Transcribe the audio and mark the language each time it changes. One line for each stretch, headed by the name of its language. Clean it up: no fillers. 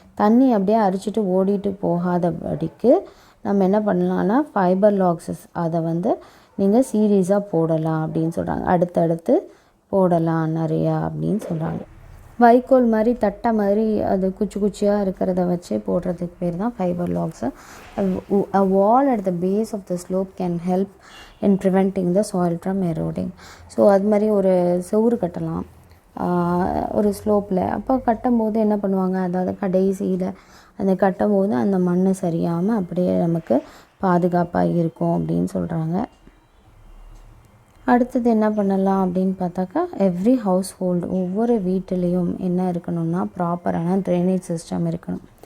Tamil: தண்ணி அப்படியே அரிச்சிட்டு ஓடிட்டு போகாதபடிக்கு நம்ம என்ன பண்ணலான்னா, ஃபைபர் லாக்ஸஸ் அதை நீங்கள் சீரீஸாக போடலாம் அப்படின்னு சொல்கிறாங்க. அடுத்தடுத்து போடலாம் நிறையா அப்படின்னு சொல்கிறாங்க. வைக்கோல் மாதிரி தட்டை மாதிரி அது குச்சி குச்சியாக இருக்கிறத வச்சு போடுறதுக்கு பேர் தான் fibre lakhs.
English: A wall at the base of the slope can help in preventing the soil from eroding.
Tamil: So அது மாதிரி ஒரு செவுறு கட்டலாம் ஒரு ஸ்லோப்பில். அப்போ கட்டும்போது என்ன பண்ணுவாங்க, அதாவது கடைசியில் அந்த கட்டும்போது அந்த மண் சரியாமல் அப்படியே நமக்கு பாதுகாப்பாக இருக்கும் அப்படின்னு சொல்கிறாங்க. அடுத்தது என்ன பண்ணலாம் அப்படின்னு பார்த்தாக்கா, எவ்ரி ஹவுஸ் ஹோல்டு, ஒவ்வொரு வீட்டிலையும் என்ன இருக்கணும்னா ப்ராப்பரான ட்ரைனேஜ் சிஸ்டம் இருக்கணும்.